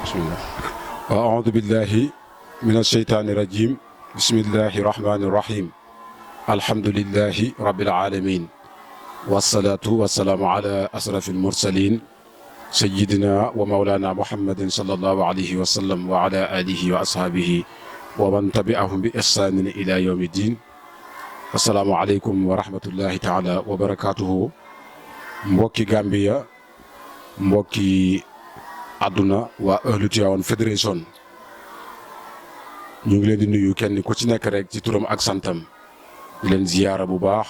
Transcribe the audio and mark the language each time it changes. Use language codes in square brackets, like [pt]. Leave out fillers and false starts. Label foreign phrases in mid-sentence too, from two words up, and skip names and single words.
[ar] بسم الله وأعوذ بالله من الشيطان الرجيم بسم الله الرحمن الرحيم الحمد لله رب العالمين والصلاة والسلام على أشرف المرسلين سيدنا ومولانا محمد صلى الله عليه وسلم وعلى آله وأصحابه ومن تبعهم بإحسان إلى يوم الدين. السلام عليكم ورحمة الله تعالى وبركاته. [wo] Mbokki Gambia, mbokki àdduna waa ahlu Tivaouane fédération ñu ngi leen di nuyu kenn ku ci nekk rek ci turam ak santam di leen ziyaara bu baax.